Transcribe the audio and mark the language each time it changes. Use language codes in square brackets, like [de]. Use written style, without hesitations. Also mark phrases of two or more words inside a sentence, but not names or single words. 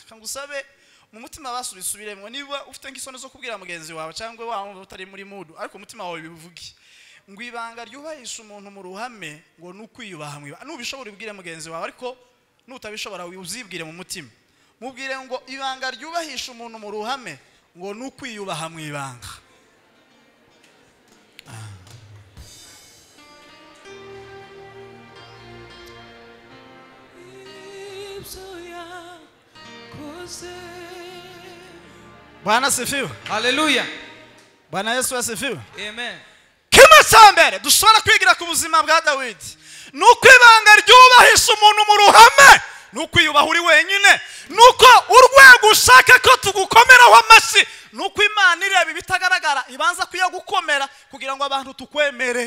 [rw] Kangusabe mu mutima basubisubiremo, niba ufite nk'isoni zo kubwira mugenzi wawe cyangwa wamva utari muri mood, ariko umutima wawe bivuge ngo ibanga ryubahisha umuntu mu ruhame ngo nukwiyubaha mu ibanga. Nubishobora ubwire mugenzi wawe, ariko nutabishobora uzibwire mu mutima. Mubwire ngo ibanga ryubahisha umuntu mu ruhame ngo nukwiyubaha mu ibanga. [sw] Bwana asifiwe. Hallelujah. Bwana Yesu asifiwe. Amen. [rw] Kimwe cyambere dushobora kwigira ku buzima bwa Dawidi nuko ibanga ryubahisha umuntu mu ruhame nuko iyubaha uri wenyine, nuko urwego ushaka ko tugukomeraho amashi, nuko Imana ireba ibitagaragara ibanza kuyagukomera kugira ngo abantu tukwemere.